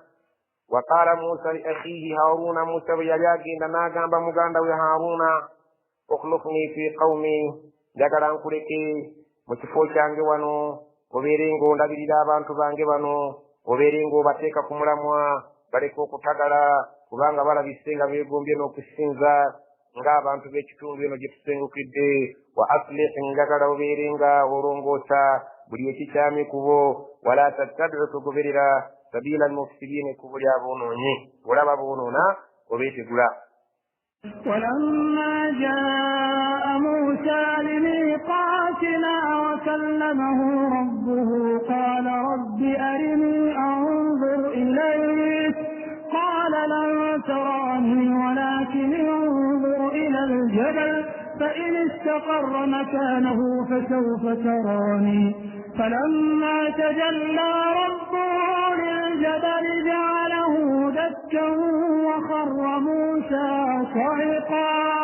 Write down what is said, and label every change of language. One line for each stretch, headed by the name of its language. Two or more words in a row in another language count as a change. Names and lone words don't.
Arabic: وقال موسى لأخيه هارون,
Ganda: Musa bwe yali agenda n'agamba muganda we Haruna,
Arabic: اخلفني في قومي,
Ganda: njagala nkuleke mu kifo kyange wano obeere ng'ondabirira abantu bange bano, obeere ng'obateeka ku mulamwa baleke okutagala kubanga balabise nga beegombye n'okusinza ng'abantu b'ekitundu eno gye tusengukidde.
Arabic: وأصلح,
Ganda: njagala obeere nga olongoosa buli ekikyami kubo,
Arabic: ولا تتبع
Ganda: tugoberera
Arabic: سبيل المفسدين,
Ganda: kubo ly'aboonoonyi. Olaba boonoona obeetegula.
Arabic: ولما جاء موسى لميقاتنا وكلمه ربه قال رب أرني أنظر إليك قال لن تراني ولكن انظر إلى الجبل فإن استقر مكانه فسوف تراني فلما تجلى ربه للجبل جعله دكا وخر موسى صعقا